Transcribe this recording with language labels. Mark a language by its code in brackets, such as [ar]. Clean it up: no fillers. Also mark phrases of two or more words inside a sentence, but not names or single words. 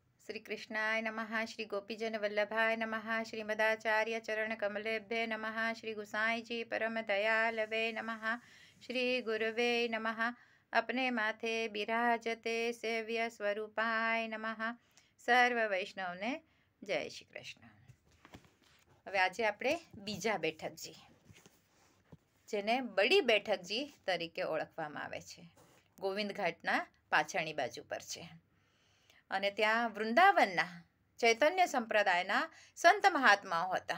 [sa] श्री कृष्णाय नमः। श्री गोपीजन वल्लभाय नमः। श्रीमदाचार्य चरण कमलेभ्ये नमः। श्री गुसाई जी परम दयालवे नमः। श्री गुरुवे नमः। अपने माथे बिराजते सेव्य स्वरूपाय नमः। [gu] સર્વ વૈષ્ણવને જય શ્રી કૃષ્ણ. હવે આજે આપણે બીજા બેઠકજી, જેને બડી બેઠકજી તરીકે ઓળખવામાં આવે છે, ગોવિંદ ઘાટના પાછળની બાજુ પર છે. અને ત્યાં વૃંદાવનના ચૈતન્ય સંપ્રદાયના સંત મહાત્માઓ હતા.